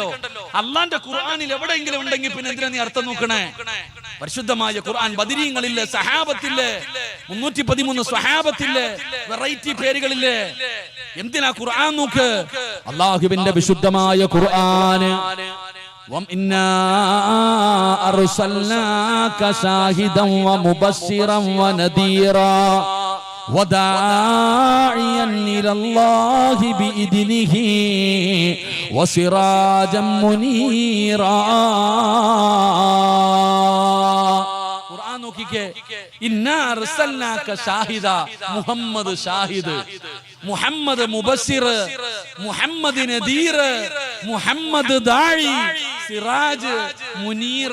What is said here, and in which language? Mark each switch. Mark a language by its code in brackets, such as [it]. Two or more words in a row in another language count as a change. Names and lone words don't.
[ml] അള്ളാന്റെ ഖുർആനിൽ എവിടെയെങ്കിലും ഉണ്ടെങ്കിൽ പിന്നെ എന്തിനാ നീ അർത്ഥം നോക്കണേ? പരിശുദ്ധമായ ഖുർആൻ ബദരീങ്ങളില്ലേ, സഹാബത്തില്ലേ, 313 സ്വഹാബത്തില്ലേ, വെറൈറ്റി പേരുകളില്ലേ. എന്തിനാ ഖുർആൻ നോക്ക്? അള്ളാഹുവിന്റെ വിശുദ്ധമായ ഖുർആന് [ar] وَإِنَّا أَرْسَلْنَاكَ شَاهِدًا وَمُبَشِّرًا وَنَذِيرًا وَدَاعِيًا إِلَى اللَّهِ بِإِذْنِهِ وَسِرَاجًا مُنِيرًا. [ml] ഖുർആൻ നോക്കിക്കേ. [ar] إنا أرسلناك شاهدا، محمد شاهد، محمد مبشر، محمد نذير، محمد داع، سراج، منير.